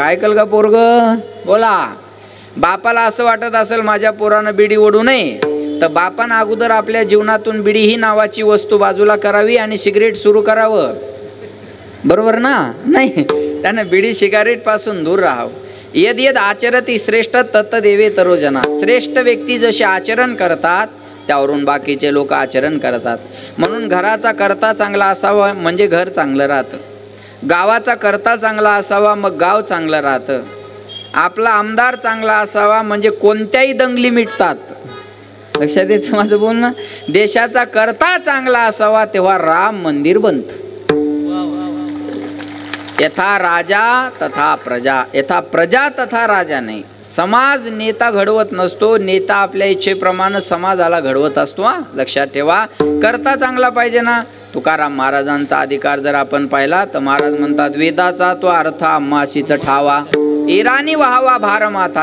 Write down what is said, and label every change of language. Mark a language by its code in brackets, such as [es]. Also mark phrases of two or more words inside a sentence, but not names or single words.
[mr] ऐकल का पोरग? बोला. बापाला असं वाटत असेल माझ्या पोरानं बिडी ओढू नये, तर बापानं अगोदर आपल्या जीवनातून बिडी ही नावाची वस्तू बाजूला करावी आणि सिगरेट सुरू करावं, बरोबर ना? नाही, त्यानं बिडी सिगारेट पासून दूर राहावं. [sa] यद यद आचरती श्रेष्ठ तत्त देवे तरोजना. [mr] श्रेष्ठ व्यक्ती जसे आचरण करतात त्यावरून बाकीचे लोक आचरण करतात. म्हणून घराचा करता चांगला असावा म्हणजे घर चांगलं राहतं. गावाचा करता चांगला असावा मग गाव चांगलं राहतं. आपला आमदार चांगला असावा म्हणजे कोणत्याही दंगली मिटतात. लक्षात येतं माझं बोलणं? देशाचा करता चांगला असावा तेव्हा राम मंदिर बनतं. [sa] यथा राजा तथा प्रजा, यथा प्रजा तथा राजा नाही. [mr] समाज नेता घडवत नसतो, नेता आपल्या इच्छेप्रमाणे समाजाला घडवत असतो. लक्षात ठेवा. करता चांगला पाहिजे ना. तुकाराम महाराजांचा अधिकार जर आपण पाहिला तर महाराज म्हणतात, वेदाचा तो अर्थ आम्हाशीच ठावा, इराणी व्हावा भार माथा.